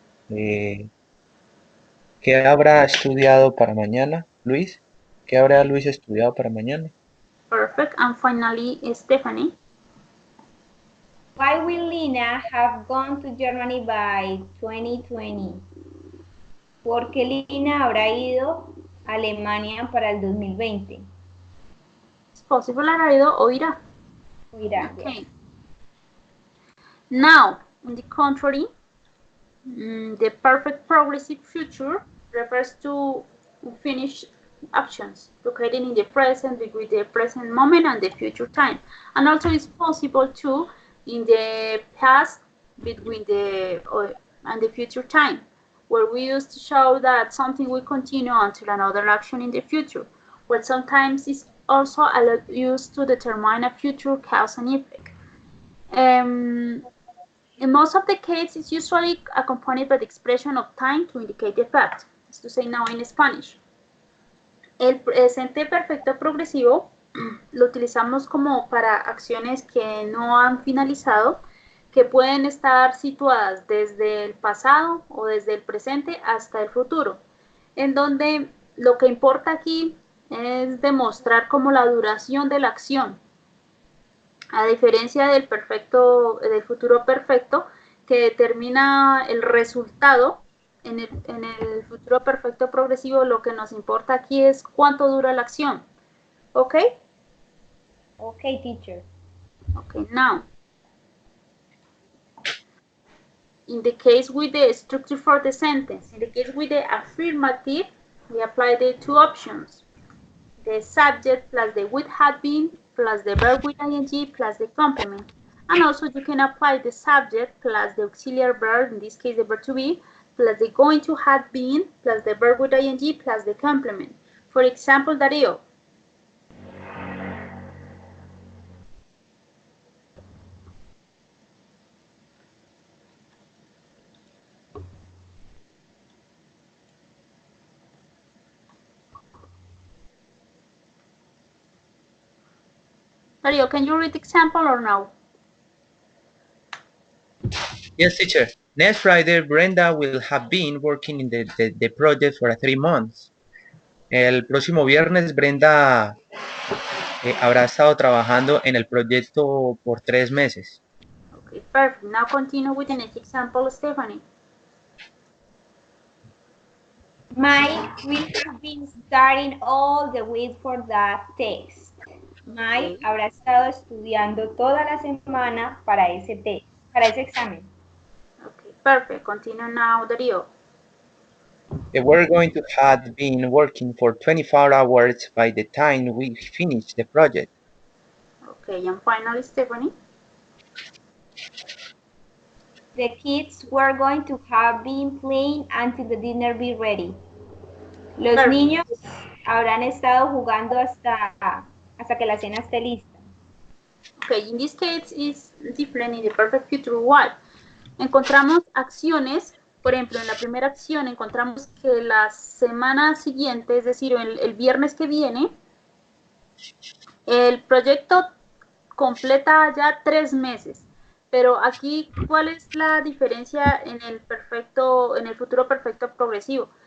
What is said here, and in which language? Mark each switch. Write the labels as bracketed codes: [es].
[es] ¿Qué habrá estudiado para mañana, Luis? ¿Qué habrá Luis estudiado para mañana? [en] Perfect. And finally, Stephanie. Why will Lina have gone to Germany by 2020? ¿Por qué Lina habrá ido a Alemania para el 2020? It's possible [es] habrá ido o irá. O irá. [en] Okay. Yes. Now, on the contrary, the perfect progressive future refers to finished actions located in the present with the present moment and the future time. And also it's possible too in the past between the and the future time, where we used to show that something will continue until another action in the future, where sometimes it's also used to determine a future cause and effect. In most of the cases, it's usually accompanied by the expression of time to indicate the fact, is to say now in Spanish. [es] El presente perfecto progresivo lo utilizamos como para acciones que no han finalizado, que pueden estar situadas desde el pasado o desde el presente hasta el futuro, en donde lo que importa aquí es demostrar como la duración de la acción, a diferencia del futuro perfecto, que determina el resultado en el futuro perfecto progresivo lo que nos importa aquí es cuánto dura la acción. ¿Ok? [en] Okay, teacher. Okay, now, in the case with the structure for the sentence, in the case with the affirmative, we apply the two options. The subject plus the would have been plus the verb with ing plus the complement. And also you can apply the subject plus the auxiliary verb, in this case the verb to be, plus the going to have been plus the verb with ing plus the complement. For example, Darío. Darío, can you read the example or no? Yes, teacher. Next Friday, Brenda will have been working in the project for 3 months. [es] El próximo viernes, Brenda habrá estado trabajando en el proyecto por 3 meses. [en] Okay, perfect. Now continue with the next example, Stephanie. Mike will have been studying all the week for that test. [es] Mike [en] Okay. [es] habrá estado estudiando toda la semana para ese test, para ese examen. [en] Okay, perfect. Continue now, Darío. We're going to have been working for 24 hours by the time we finish the project. Okay, and finally, Stephanie. The kids were going to have been playing until the dinner be ready. [es] Los [en] Perfect. [es] niños habrán estado jugando hasta que la cena esté lista. [en] Okay, in this case is different in the perfect future. Why? [es] Encontramos acciones, por ejemplo, en la primera acción encontramos que la semana siguiente, es decir, el viernes que viene, el proyecto completa ya 3 meses. Pero aquí, ¿cuál es la diferencia en el futuro perfecto progresivo?